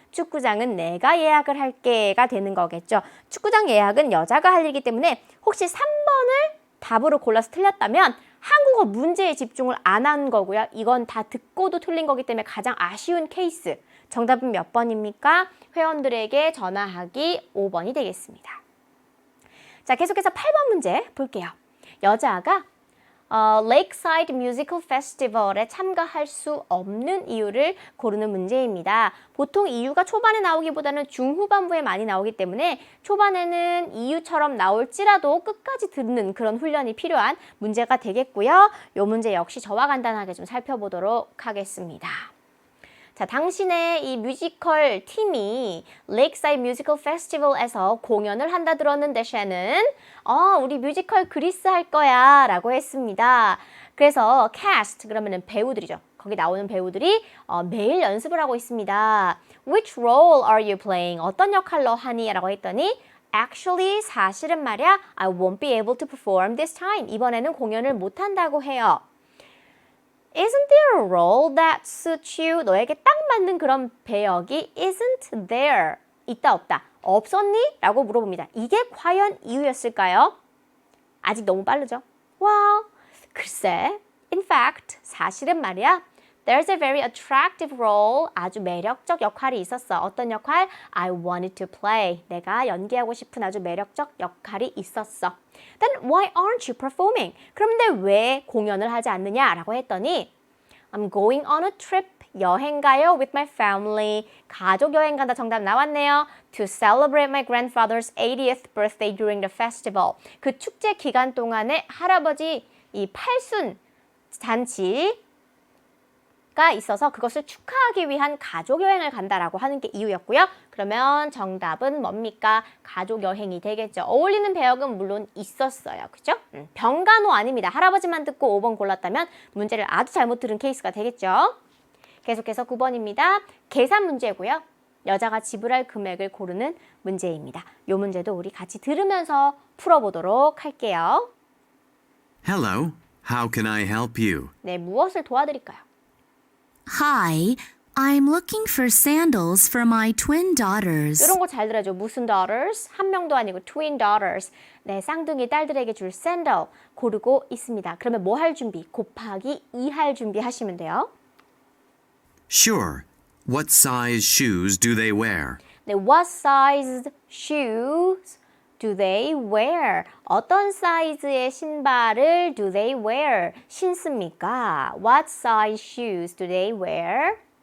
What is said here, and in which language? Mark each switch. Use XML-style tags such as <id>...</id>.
<ko>축구장은 내가 예약을 할게가 되는 거겠죠. 축구장 예약은 여자가 할 일이기 때문에 혹시 3번을 답으로 골라서 틀렸다면 한국어 문제에 집중을 안 한 거고요. 이건 다 듣고도 틀린 거기 때문에 가장 아쉬운 케이스. 정답은 몇 번입니까? 회원들에게 전화하기 5번이 되겠습니다. 자, 계속해서 8번 문제 볼게요. 여자가 Lakeside Musical Festival에 참가할 수 없는 이유를 고르는 문제입니다. 보통 이유가 초반에 나오기보다는 중후반부에 많이 나오기 때문에 초반에는 이유처럼 나올지라도 끝까지 듣는 그런 훈련이 필요한 문제가 되겠고요. 이 문제 역시 저와 간단하게 좀 살펴보도록 하겠습니다. 자, 당신의 이 뮤지컬 팀이 Lakeside Musical Festival에서 공연을 한다 들었는데 쟤는 우리 뮤지컬 그리스 할 거야 라고 했습니다. 그래서 cast 그러면은 배우들이죠. 거기 나오는 배우들이 매일 연습을 하고 있습니다.</ko> <en>Which role are you playing?</en> <ko>어떤 역할로 하니? 라고 했더니</ko> <en>Actually</en> <ko>사실은 말이야</ko> <en>I won't be able to perform this time.</en> <ko>이번에는 공연을 못 한다고 해요.</ko> <en>Isn't there a role that suits you?</en> <ko>너에게 딱 맞는 그런 배역이</ko> <en>isn't there.</en> <ko>있다 없다. 없었니? 라고 물어봅니다. 이게 과연 이유였을까요? 아직 너무 빠르죠? Well, 글쎄.</ko> <en>In fact,</en> <ko>사실은 말이야.</ko> <en>There's a very attractive role.</en> <ko>아주 매력적 역할이 있었어. 어떤 역할?</ko> <en>I wanted to play.</en> <ko>내가 연기하고 싶은 아주 매력적 역할이 있었어.</ko> <en>Then why aren't you performing?</en> <ko>그런데 왜 공연을 하지 않느냐라고 했더니</ko> <en>I'm going on a trip.</en> <ko>여행 가요</ko> <en>with my family.</en> <ko>가족 여행 간다 정답 나왔네요.</ko> <en>To celebrate my grandfather's 80th birthday during the festival.</en> <ko>그 축제 기간 동안에 할아버지 이 팔순 잔치가 있어서 그것을 축하하기 위한 가족 여행을 간다라고 하는 게 이유였고요. 그러면 정답은 뭡니까? 가족 여행이 되겠죠. 어울리는 배역은 물론 있었어요. 그죠? 병간호 아닙니다. 할아버지만 듣고 5번 골랐다면 문제를 아주 잘못 들은 케이스가 되겠죠. 계속해서 9번입니다. 계산 문제고요. 여자가 지불할 금액을 고르는 문제입니다. 이 문제도 우리 같이 들으면서 풀어보도록 할게요.</ko> <en>Hello, how can I help you?</en> <ko>네, 무엇을 도와드릴까요?</ko> <en>Hi, I'm looking for sandals for my twin daughters.</en> <ko>이런 거 잘 들어야죠. 무슨 daughters? 한 명도 아니고</ko> <en>twin daughters.</en> <ko>네, 쌍둥이 딸들에게 줄 샌들 고르고 있습니다. 그러면 뭐 할 준비? 곱하기 2 할 준비 하시면 돼요.</ko> <en>Sure. What size shoes do they wear? 네, what size shoes do they wear?</en> <ko>어떤 사이즈의 신발을</ko> <en>do they wear?</en> <ko>신습니까?</ko> <en>What size shoes do they wear?</en>